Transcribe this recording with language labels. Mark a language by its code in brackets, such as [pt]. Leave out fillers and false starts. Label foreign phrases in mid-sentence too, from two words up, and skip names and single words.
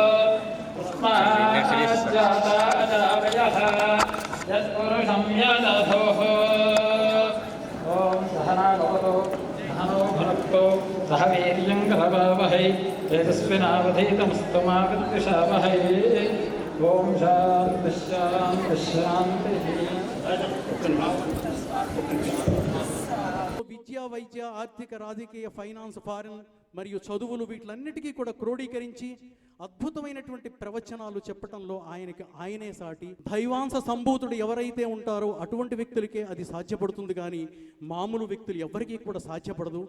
[sa] तस्माज्जाता अजावयः यत्पुरुषं यदधोः ॐ सहना भवतु सहनो भुनक्तु सह वीर्यं करवावहै तेजस्विनावधीतमस्तु मा विद्विषावहै ओम शांति शांति शांति। [te] విద్యా వైద్య ఆర్థిక రాజకీయ [en] finance foreign [te] మరియు చదువులు వీటిలన్నిటికీ కూడా క్రోడీకరించి అద్భుతమైనటువంటి ప్రవచనాలు చెప్పడంలో ఆయనే సాటి. దైవాంశ సంభూతుడు ఎవరైతే ఉంటారో అటువంటి వ్యక్తులకే అది సాధ్యపడుతుంది, కానీ మామూలు వ్యక్తులు ఎవరికీ కూడా సాధ్యపడదు.